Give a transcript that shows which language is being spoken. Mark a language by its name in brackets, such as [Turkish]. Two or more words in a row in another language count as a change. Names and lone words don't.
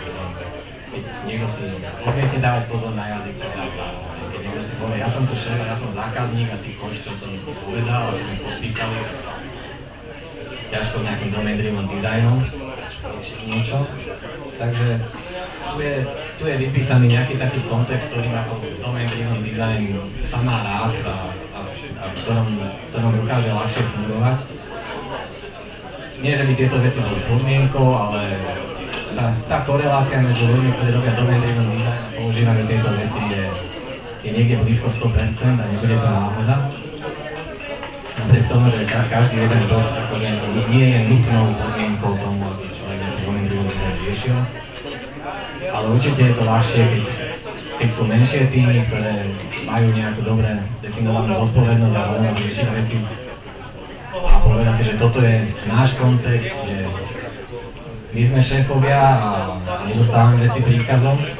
[Slovak] Keď niekto si odmietne dávať pozor na jazyk, tak keď niekto si povie, ja som tu šéf, ja som zákazník a ty chodíš, čo som povedal, a čo mi podpísali, ťažko s nejakým [English] domain-driven designom [Slovak] niečo. Takže tu je vypísaný nejaký taký kontext, ktorý ako [English] domain-driven design [Slovak] sa má rád a v ktorom dokáže ľahšie fungovať. Nie, že by tieto veci boli podmienkou, ale tá korelácia medzi ľuďmi, ktorí robia [English] domain-driven design [Slovak] a používajú tieto veci je niekde blízko 100% a nebude to náhoda. Napriek tomu, že každý jeden bod akože nie je nutnou podmienkou tomu, aby človek nejaký [English] domain-driven design [Slovak] riešil. Ale určite je to ľahšie, keď sú menšie týmy, ktoré majú nejakú dobre definovanú zodpovednosť a voľnosť riešiť veci a povedáte, že toto je náš kontext, že my sme šéfovia a nedostávame veci príkazom.